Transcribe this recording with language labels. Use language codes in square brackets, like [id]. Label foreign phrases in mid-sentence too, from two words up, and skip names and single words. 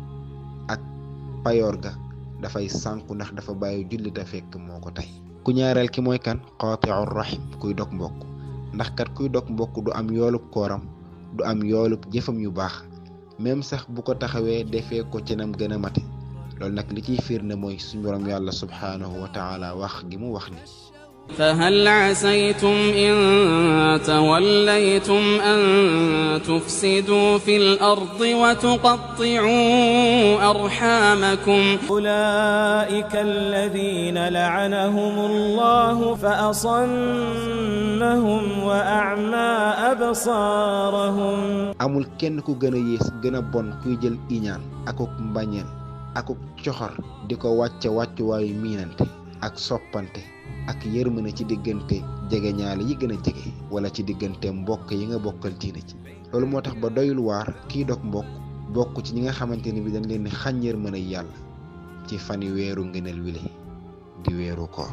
[wo] ak payoor ga dafay sànku ndax dafa bàyyi julli te fekk moo ko tey ku ñaareel ki mooy kan [ar] قاطع الرحم [wo] kuy dog mbokk ndax kat kuy dog mbokk du am yoolub kooram du am yoolub jëfam yu baax même sax bu ko taxawee defee ko ci nam gën a mate loolu nag li ciy firnde mooy suñu borom yàlla [ar] سبحانه وتعالى [wo] wax gi mu wax ni [ar] فهل عسيتم إن توليتم أن تفسدوا في الأرض وتقطعوا أرحامكم أولئك الذين لعنهم الله فأصمهم وأعمى أبصارهم. [wo] amul kenn ku gën a yées gën a bon kuy jël iñaan akuk mbañeel akuk coxor di ko wàcce wàccuwaayu miinante ak soppante ak yërmande ci diggante jegeñaale yi gën a jege wala ci diggante mbokk yi nga bokkal diine ci. loolu moo tax ba doyul waar kii dog mbokk bokk ci ñi nga xamante ni bi dañ leen di xañ yërmande yàlla ci fani weeru ngëneel wile di weeru koor.